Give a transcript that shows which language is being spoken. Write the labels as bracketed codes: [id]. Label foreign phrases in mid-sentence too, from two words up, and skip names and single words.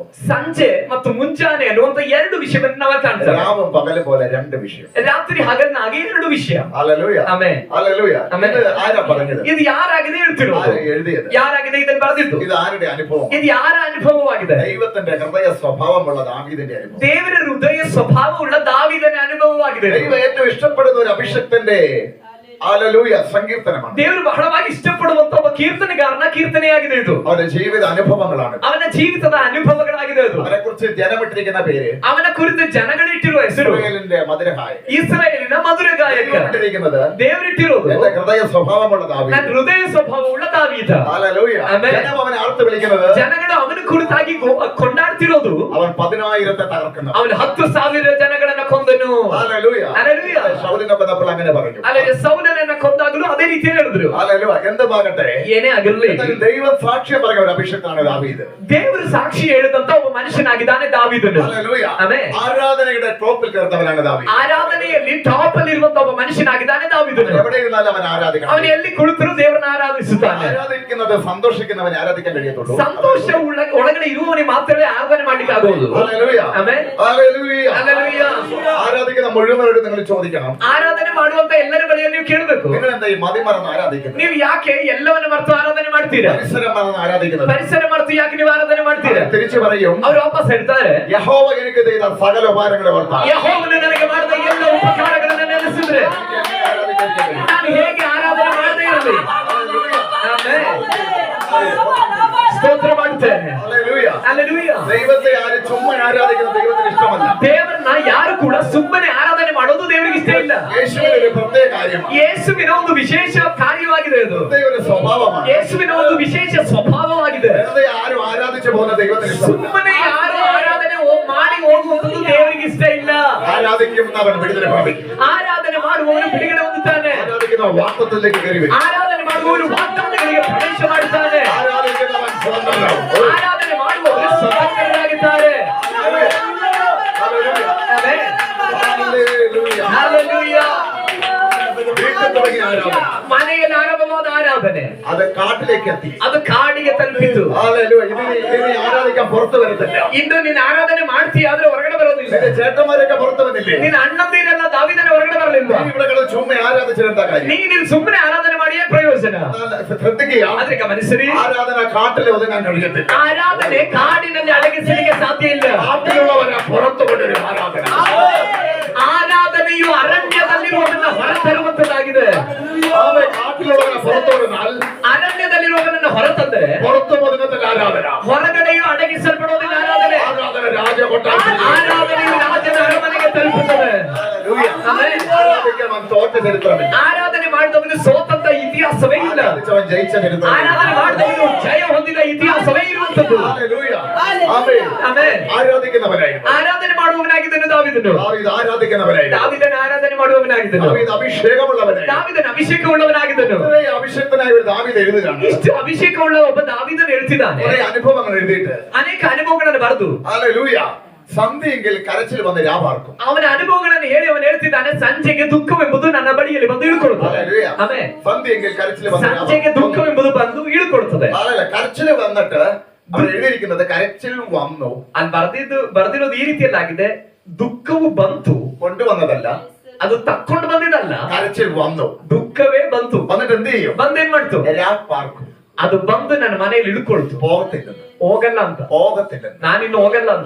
[kn] ಸಂಜೆ ಮತ್ತು ಮುಂಜಾನೆ ಅನ್ನುವಂತ 2 ವಿಷಯವನ್ನು ನಾವು ಕಾಣ್ತೇವೆ. [ml] രാവും പകലും പോലെ 2 വിഷയം. [kn] ರಾತ್ರಿ ಹಗಲಿನಾಗಿ 2 ವಿಷಯ. [ml] ഹല്ലേലൂയ. [kn] ಆಮೆನ್. [ml] ഹല്ലേലൂയ. [kn] ಆಮೆನ್. [ml] ഇത് ആരാ പറഞ്ഞത്? [kn] ಇದು ಯಾರಾಗಿದೆ ಹೇಳ್ತಿರೋದು? [ml] എഴുതിയത് [kn] ಯಾರಾಗಿದೆ ಇದನ್ನು ಬರೆದಿದ್ದು? [ml] ഇത് ആരുടെ അനുഭവം? [kn] ಇದು ಯಾರ ಅನುಭವವಾಗಿದೆ? [ml] ദൈവത്തിന്റെ ഹൃദയ സ്വഭാവമുള്ള ദാവീദിന്റെ അനുഭവം. [kn] ದೇವರ ಹೃದಯ ಸ್ವಭಾವವುಳ್ಳ ದಾವೀದನ ಅನುಭವವಾಗಿದೆ. [ml] ദൈവം ഏറ്റവും ഇഷ്ടപ്പെടുന്ന ഒരു അഭിഷക്തന്റെ ഹല്ലേലൂയ സങ്കീർത്തനമാണ്. [kn] ದೇವರು ಬಹಳವಾಗಿ ಇಷ್ಟಪಡುವಂತ ಒಬ್ಬ ಕೀರ್ತನೆಗಾರನ ಕೀರ್ತನೆಯಾಗಿದೆ ಇದು. [ml] അവന്റെ ജീവിത അനുഭവങ്ങളാണ്. [kn] ಅವನ ಜೀವಿತದ ಅನುಭವಗಳಾಗಿದೆ ಅದು. [ml] അവനെ കുറിച്ച് ജനമിട്ടിരിക്കുന്ന പേര്, [kn] ಅವನ ಕುರಿತು ಜನಗಳಿಟ್ಟಿರುವ ಹೆಸರು [ml] ഇസ്രായേലിന്റെ മധുരഗായകൻ. [kn] ಇಸ್ರಾಯೇಲಿನ ಮಧುರ ಗಾಯಕ. [ml] ഇട്ടിരിക്കുന്നത് [kn] ದೇವರಿಟ್ಟಿರೋದು [ml] എന്റെ ഹൃദയ സ്വഭാവമുള്ള ദാവീദ്. [kn] ನನ್ನ ಹೃದಯ ಸ್ವಭಾವವುಳ್ಳ ದಾವೀದ. [ml] ഹല്ലേലൂയ. [kn] ಆಮೆನ್. [ml] ജനം അവനെ ആർത്ത് വിളിക്കുന്നത്, [kn] ಜನಗಳು ಅವನ ಕುರಿತಾಗಿ ಕೊಂಡಾಡ್ತಿರೋದು, [ml] അവൻ 10,000 തകർക്കുന്നു, [kn] ಅವನು 10,000 ಜನಗಳನ್ನ ಕೊಂದನು. [ml] ഹല്ലേലൂയ. ഹല്ലേലൂയ. ശൗലിനെ കൊന്നപ്പോൾ അങ്ങനെ പറഞ്ഞു. [kn] ಅಲ್ಲದೆ ಸೌಲನನ್ನ ಕೊಂದಾಗಲೂ ಅದೇ ರೀತಿ ಹೇಳಿದ್ರು. [ml] ഹല്ലേലൂയ. എന്തുമാകട്ടെ, [kn] ಏನೇ ಆಗಿರಲಿ, [ml] ദൈവം സാക്ഷ്യം പറഞ്ഞ ഒരു അഭിഷക്തനാണ് ദാവീദ്. [kn] ದೇವರು ಸಾಕ್ಷಿ ಹೇಳಿದಂತ ಒಬ್ಬ ಮನುಷ್ಯನಾಗಿದ್ದಾನೆ ದಾವೀದನು. [ml] ഹല്ലേലൂയ. [kn] ಆಮೆನ್. [ml] ആരാധനയുടെ ടോപ്പിൽ കയറുന്നവനാണ് ദാവീദ്. [kn] ಆರಾಧನೆಯಲ್ಲಿ ಟಾಪ್ ಅಲ್ಲಿ ಇರುವಂತ ಒಬ್ಬ ಮನುಷ್ಯನಾಗಿದ್ದಾನೆ ದಾವೀದನು. [ml] എവിടെ ഇരുന്നാലും അവൻ ആരാധിക്കണം. [kn] ಅವನು ಎಲ್ಲಿ ಕುಳಿತರೂ ದೇವರನ್ನ ಆರಾಧಿಸುತ್ತಾನೆ. [ml] ആരാധിക്കുന്നത് സന്തോഷിക്കുന്നവനെ ആരാധിക്കാൻ കഴിയത്തുള്ളൂ. [kn] ಸಂತೋಷ ಒಳಗಡೆ ಇರುವವನಿಗೆ ಮಾತ್ರವೇ ಆರಾಧನೆ ಮಾಡ್ಲಿಕ್ಕೆ ಆಗೋದು. [ml] ഹല്ലേലൂയ. [kn] ಆಮೆನ್. [ml] ഹല്ലേലൂയ. [kn] ಹಲ್ಲೆಲೂಯ. [ml] ആരാധിക്കുന്ന മുഴുവനോട് നിങ്ങൾ ചോദിക്കണം, [kn] ಆರಾಧನೆ ಮಾಡುವಂತ ಎಲ್ಲರ ಬಳಿಯಲ್ಲಿ ನೀವು ಕೇಳಬೇಕು, [ml] നിങ്ങൾ എന്താ ഈ മതിമറന്ന് ആരാധിക്കുന്നത്? [kn] ನೀವು ಯಾಕೆ ಎಲ್ಲವನ್ನ ಮರೆತು ಆರಾಧನೆ ಮಾಡ್ತೀರಾ? [ml] പരിസരം മറന്ന് ആരാധിക്കുന്നത്? [kn] ಪರಿಸರ ಮರೆತು ಯಾಕೆ ನೀವು ಆರಾಧನೆ ಮಾಡ್ತೀರಾ? [ml] തിരിച്ചു പറയും, [kn] ಅವರು ವಾಪಸ್ ಹೇಳ್ತಾರೆ, [ml] യഹോവ എനിക്ക് ചെയ്ത സകല ഉപകാരങ്ങളെ ഓർത്താൽ [kn] ಯೆಹೋವನು ನನಗೆ ಮಾಡಿದ ಎಲ್ಲ ಉಪಕಾರಗಳನ್ನು ನೆನೆಸಿದ್ರೆ ನಾನು ಹೇಗೆ ಆರಾಧನೆ ಮಾಡದೇ ಇರಲಿ? ಆಮೆನ್. ಸ್ತೋತ್ರ ಮಾಡ್ತೇನೆ. [ml] ഹല്ലേലൂയ. [kn] ಹಲ್ಲೆಲೂಯ. [ml] ദൈവത്തെ ആരും ചുമ്മാ ആരാധിക്കുന്നത് ദൈവത്തിന് ഇഷ്ടമല്ല. [kn] ದೇವರನ್ನ ಯಾರು ಕೂಡ ಸುಮ್ಮನೆ ಆರಾಧನೆ ಮಾಡೋದು ದೇವರಿಗೆ ಇಷ್ಟ ಇಲ್ಲ. [ml] യേശുവിന് ഒരു പ്രത്യേക കാര്യമാണ്. [kn] ಯೇಸುವಿನ ಒಂದು ವಿಶೇಷ ಕಾರ್ಯವಾಗಿದೆ ಅದು. [ml] പ്രത്യേക ഒരു സ്വഭാവമാണ്. [kn] ಯೇಸುವಿನ ಒಂದು ವಿಶೇಷ ಸ್ವಭಾವವಾಗಿದೆ. [ml] വെറുതെ ആരും ആരാധിച്ചു പോകുന്ന ദൈവത്തിന് ഇഷ്ടമല്ല. [kn] ಸುಮ್ಮನೆ ಯಾರು ಆರಾಧನೆ ಮಾಡಿ ಹೋಗುವಂತದ್ದು ದೇವರಿಗೆ ಇಷ್ಟ ಇಲ್ಲ. [ml] ആരാധിക്കുന്നവൻ വിടുതല പ്രാപിക്കും. [kn] ಆರಾಧನೆ ಮಾಡುವವನು ಬಿಡುಗಡೆ ಹೊಂದುತ್ತಾನೆ. [ml] ആരാധിക്കുന്ന വാക്തത്വത്തിലേക്ക് കയറി വരും. [kn] ಆರಾಧನೆ ಮಾಡುವವನು ವಾಗ್ದಾನಗಳಿಗೆ ಪ್ರವೇಶ ಮಾಡುತ್ತಾನೆ. [ml] ആരാധിക്കുന്നവൻ സ്വതന്ത്രനാകും. [kn] ಆರಾಧನೆ ಮಾಡುವವರು ಸ್ವತಂತ್ರರಾಗಿದ್ದಾರೆ. [ml] ഹല്ലേലൂയ. [kn] ಆಮೆನ್. [ml] ഹല്ലേലൂയ. [kn] ಹಲ್ಲೆಲೂಯ. [ml] വീട്ടിൽ തുടങ്ങിയ ആരാധന [kn] ಮನೆಯಲ್ಲಿ ಆರಂಭವಾದ ಆರಾಧನೆ [ml] അത് കാട്ടിലേക്ക് എത്തി. [kn] ಅದು ಕಾಡಿಗೆ ತಲುಪಿತು. [ml] ഹല്ലേലൂയ. ഇതിനെ ആരാധിക്കാൻ പുറത്തു വരത്തില്ല. [kn] ಇಂದು ನೀನು ಆರಾಧನೆ ಮಾಡ್ತೀಯ ಆದ್ರೆ ಹೊರಗಡೆ ಬರೋದಿಲ್ಲ. [ml] നിന്റെ ചേട്ടന്മാരൊക്കെ പുറത്തു വന്നില്ലേ? [kn] ನಿನ್ನ ಅಣ್ಣಂದಿರೆಲ್ಲ ದಾವೀದನ ಹೊರಗಡೆ ಬರಲಿಲ್ಲ. [ml] നീ ഇവിടെ കിടന്ന് ചുമ്മാ ആരാധിച്ചിരുന്ന കാര്യം. [kn] ನೀನು ಸುಮ್ಮನೆ ಆರಾಧನೆ ಮಾಡಿಯೇ ಪ್ರಯೋಜನ. [ml] ശ്രദ്ധിക്കുക, [kn] ಆದ್ರೆ ಗಮನಿಸಿರಿ, [ml] ആരാധന കാട്ടിൽ ഒതുങ്ങാൻ കഴിയത്തില്ല. [kn] ಆರಾಧನೆ ಕಾಡಿನಲ್ಲಿ ಅಡಗಿಸಲಿಕ್ಕೆ ಸಾಧ್ಯ ಇಲ್ಲ. [ml] കാട്ടിലുള്ളവരെ പുറത്തു കൊണ്ടുവരും ആരാധന. [kn] ಆರಾಧನೆಯು ಅರಣ್ಯದಲ್ಲಿರುವುದನ್ನ ಹೊರತರುವಂತದ್ದಾಗಿದೆ. [ml] കാട്ടിലുള്ളവരെ പുറത്തു കൊണ്ടുവന്നാൽ [kn] ಅರಣ್ಯದಲ್ಲಿರುವುದನ್ನ ಹೊರತಂದರೆ [ml] പുറത്തു ഒതുങ്ങത്തില്ല ആരാധന. [kn] ಹೊರಗಡೆಯೂ ಅಡಗಿಸಲ್ಪಡೋದಿಲ್ಲ ಆರಾಧನೆ. [ml] ആരാധന രാജകൊട്ടാരത്തിൽ. [kn] ಆರಾಧನೆಯು ರಾಜನ ಅರಮನೆಗೆ ತಲುಪುತ್ತದೆ. ಆಮೆನ್. [ml] ആരാധിക്കാൻ തോറ്റ ചരിത്രമില്ല. [kn] ಆರಾಧನೆ ಮಾಡಿದವನು ಸೋತಂತ ಇತಿಹಾಸವೇ ಇಲ್ಲ. [ml] ആരാധിച്ചവൻ ജയിച്ച ചരിത്രം. [kn] ಆರಾಧನೆ ಮಾಡಿದವನು ಜಯ ಹೊಂದಿದ ಇತಿಹಾಸವೇ ಇರುವಂತದ್ದು. [ml] ഹല്ലേലൂയ. ആമേൻ. [kn] ಆಮೆನ್. [ml] ആരാധിക്കുന്നവനായിരുന്നു [kn] ಆರಾಧನೆ ಮಾಡುವವನಾಗಿದ್ದನು ದಾವೀದನು. [ml] ദാവീദ്. ആരാധിക്കുന്നവനായിരുന്നു [kn] ದಾವೀದನ ಆರಾಧನೆ ಮಾಡುವವನಾಗಿದ್ದನು. [ml] ദാവീദ്. അഭിഷേകമുള്ളവനായിരുന്നു. [kn] ದಾವೀದನ ಅಭಿಷೇಕವುಳ್ಳವನಾಗಿದ್ದನು. [ml] ഇത്രയും അഭിഷേക്തനായ ഒരു ദാവീദ് എഴുതുകയാണ്. [kn] ಇಷ್ಟು ಅಭಿಷೇಕವುಳ್ಳ ಒಬ್ಬ ದಾವೀದನು ಹೇಳ್ತಿದ್ದಾನೆ. [ml] കുറെ അനുഭവങ്ങൾ എഴുതിയിട്ട് [kn] ಅನೇಕ ಅನುಭವಗಳನ್ನು ಬರೆದು [ml] ഹല്ലേലൂയ. സന്ധ്യയെങ്കിൽ കരച്ചിൽ വന്ന് രാപാർക്കും. [kn] ಅವನ ಅನುಭವಗಳನ್ನು ಹೇಳಿ ಅವನು ಹೇಳ್ತಿದ್ದಾನೆ, ಸಂಜೆಗೆ ದುಃಖವೆಂಬುದು ನನ್ನ ಬಳಿಯಲ್ಲಿ ಬಂದು ಇಳುಕೊಳ್ಳುತ್ತದೆ. [ml] ഹല്ലേലൂയ. [kn] ಆಮೆನ್. [ml] സന്ധ്യയെങ്കിൽ കരച്ചിൽ വന്ന് [kn] ಸಂಜೆಗೆ ದುಃಖವೆಂಬುದು ಬಂದು ಇಳುಕೊಳ್ಳುತ್ತದೆ. [ml] കരച്ചിൽ വന്നിട്ട് അവിടെ എഴുതിയിരിക്കുന്നത് കരച്ചിൽ വന്നു. [kn] ಅಲ್ಲಿ ಬರ್ದಿರೋದು ಈ ರೀತಿಯಲ್ಲಾಗಿದೆ, ದುಃಖವು ಬಂತು, [ml] കൊണ്ടുവന്നതല്ല, [kn] ಅದು ತಕ್ಕೊಂಡು ಬಂದಿದ್ದಲ್ಲ, [ml] കരച്ചിൽ വന്നു. [kn] ದುಃಖವೇ ಬಂತು. [ml] വന്നിട്ട് എന്ത് ചെയ്യും? [kn] ಬಂದೇನ್ ಮಾಡ್ತು? [ml] രാപ്പാർക്കും. [kn] ಅದು ಬಂದು ನನ್ನ ಮನೆಯಲ್ಲಿ ಇಳ್ಕೊಳ್ತು. [ml] പോകത്തില്ലെന്ന്, [kn] ಹೋಗಲ್ಲ ಅಂತ, [ml] പോകത്തില്ലെന്ന്. [kn] ನಾನಿನ್ನು ಹೋಗಲ್ಲ ಅಂತ.